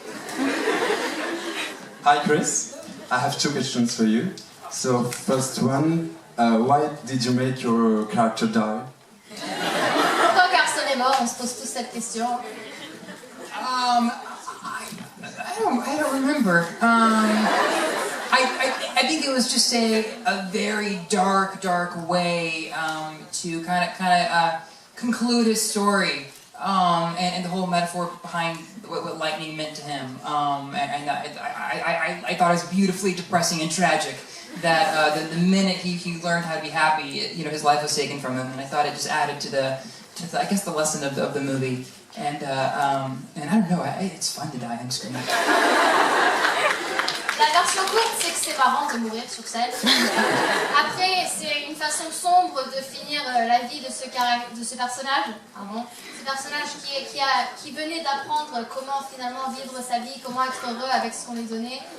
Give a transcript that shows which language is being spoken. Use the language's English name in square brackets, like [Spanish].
[English] Hi Chris, I have two questions for you. So first one, why did you make your character die? [French] Pourquoi Carson est mort? On se pose tous cette question. [English] I don't remember. I think it was just a very dark way to kind of conclude his story, and the whole metaphor behind what lightning meant to him. And I thought it was beautifully depressing and tragic that the minute he learned how to be happy, his life was taken from him, and I thought it just added to the I guess the lesson of the movie. And I don't know, it's fun to die on screen. [French] La version courte, c'est que c'est marrant de mourir sur scène. Après, c'est une façon sombre de finir la vie de ce personnage. Ce personnage qui venait d'apprendre comment finalement vivre sa vie, comment être heureux avec ce qu'on lui donnait.